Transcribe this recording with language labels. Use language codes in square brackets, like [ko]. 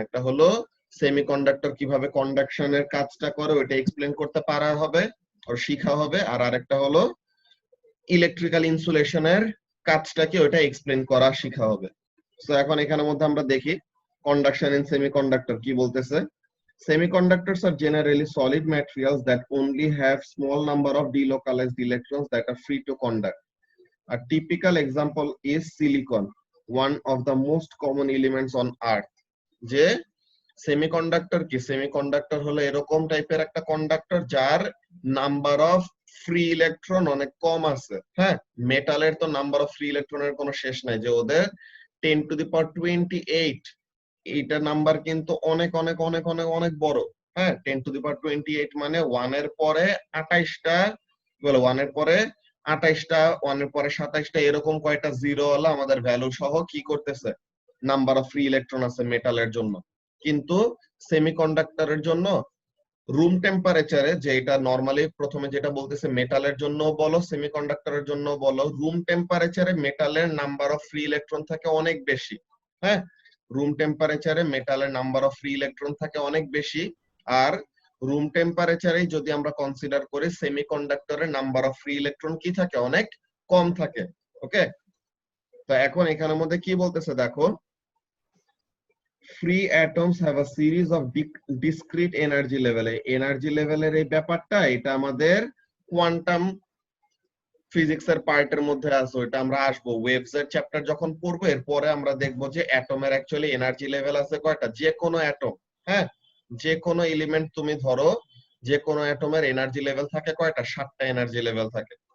[bn] একটা হলো সেমিকন্ডাক্টর কিভাবে কন্ডাকশনের কাজটা করে ওইটা এক্সপ্লেইন করতে পারা হবে আর শিখা হবে, আর আরেকটা হলো ইলেকট্রিক্যাল ইনসুলেশনের কাজটা কি ওইটা এক্সপ্লেইন করা শিখা হবে। সো এখন এখানের মধ্যে আমরা দেখি কন্ডাকশন ইন সেমিকন্ডাক্টর কি বলতেছে। [en] Semiconductors are generally solid materials that only have small number of delocalized electrons that are free to conduct. A typical example is silicon, one of the most common elements on earth. [bn] যে semiconductor কি, semiconductor হলো এরকম টাইপের একটা conductor যার number of free electron অনেক কম আছে। হ্যাঁ, মেটালের তো নাম্বার অফ ফ্রি ইলেকট্রনের কোনো শেষ নাই, যে ওদের 10⁻28 এইটা নাম্বার কিন্তু অনেক অনেক অনেক অনেক অনেক বড়। হ্যাঁ, 10⁻28 মানে 1 এর পরে 28টা, বলো 1 এর পরে 28টা, 1 এর পরে 27টা, এরকম কয়টা জিরো হলো আমাদের ভ্যালু সহ কি করতেছে, নাম্বার অফ ফ্রি ইলেকট্রন আছে মেটালের জন্য। কিন্তু সেমিকন্ডাক্টরের জন্য রুম টেম্পারেচারে, যে এটা নরমালি প্রথমে যেটা বলতেছে মেটালের জন্য বলো সেমিকন্ডাক্টরের জন্য বলো, রুম টেম্পারেচারে মেটালের নাম্বার অফ ফ্রি ইলেকট্রন থাকে অনেক বেশি। হ্যাঁ, রুম টেম্পারেচারে মেটালের নাম্বার অফ ফ্রি ইলেকট্রন থাকে অনেক বেশি। আর রুম টেম্পারেচারে যদি আমরা কনসিডার করি সেমিকন্ডাক্টরের নাম্বার অফ ফ্রি ইলেকট্রন কি থাকে, অনেক কম থাকে। ওকে, তো এখন এখানের মধ্যে কি বলতেছে দেখো, [en] free atoms have a series of discrete energy level. [bn] Energy লেভেলের এই ব্যাপারটা এটা আমাদের কোয়ান্টাম ফিজিক্স এর পার্টের মধ্যে আছে, ওটা আমরা আসবো ওয়েভস এর চ্যাপ্টার যখন পড়বো। এরপরে আমরা দেখবো যে অ্যাটমের অ্যাকচুয়ালি এনার্জি লেভেল আছে কয়টা, যে কোনো অ্যাটম, হ্যাঁ যে কোনো এলিমেন্ট তুমি ধরো, যে কোনো অ্যাটমের এনার্জি লেভেল থাকে কয়টা, 7টা এনার্জি লেভেল থাকে।